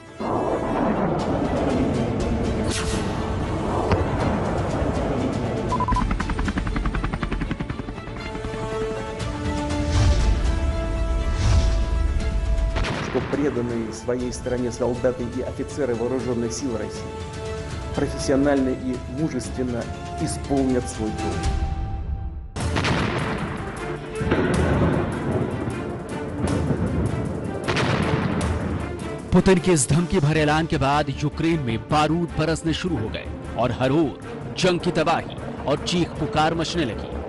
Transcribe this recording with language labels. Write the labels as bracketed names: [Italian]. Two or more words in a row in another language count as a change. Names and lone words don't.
[Russian] Что преданные своей стране солдаты и офицеры вооруженных сил России профессионально и мужественно исполнят свой долг. [Hindi] पुतिन के इस धमकी भरे ऐलान के बाद यूक्रेन में बारूद बरसने शुरू हो गए और हर ओर जंग की तबाही और चीख पुकार मचने लगी।